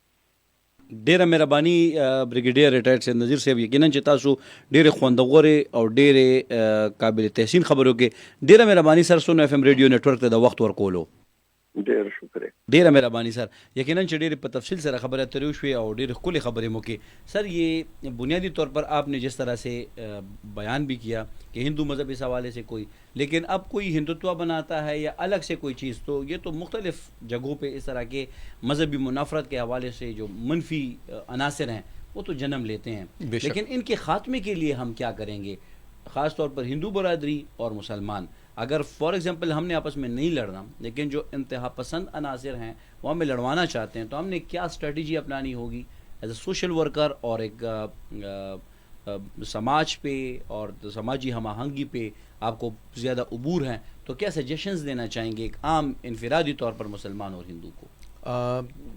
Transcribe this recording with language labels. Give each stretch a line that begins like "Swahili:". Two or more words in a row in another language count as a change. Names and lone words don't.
Pashto: ډیره مهرباني بریګیډیر ریټایرډ سید نذیر صاحب یقینا چې تاسو ډیره خوندغوري او ډیره قابل تحسین خبرو کې ډیره مهرباني سر سونو اف ام ریډیو نتورک ته د وخت ورکولو ډیر شکریہ ډیره مهرباني سر یقینا چې ډیره په تفصیل سره خبره اترې شوې او ډیره کلی خبرې مو کې سر
Urdu: یہ بنیادی طور پر آپ نے جس طرح سے بیان بھی کیا کہ ہندو مذہب اس حوالے سے کوئی لیکن اب کوئی ہندوتوا بناتا ہے یا الگ سے کوئی چیز تو یہ تو مختلف جگہوں پہ اس طرح کے مذہبی منافرت کے حوالے سے جو منفی عناصر ہیں وہ تو جنم لیتے ہیں لیکن ان کے خاتمے کے لیے ہم کیا کریں گے خاص طور پر ہندو برادری اور مسلمان اگر
English: for example
Urdu: ہم نے آپس میں نہیں لڑنا لیکن جو انتہا پسند عناصر ہیں وہ ہمیں لڑوانا چاہتے ہیں تو ہم نے کیا اسٹریٹجی اپنانی ہوگی
English: as a social worker
Urdu: اور ایک سماج پہ اور سماجی ہم آہنگی پہ آپ کو زیادہ عبور ہیں تو کیا سجیشنز دینا چاہیں گے ایک عام انفرادی طور پر مسلمان اور ہندو کو؟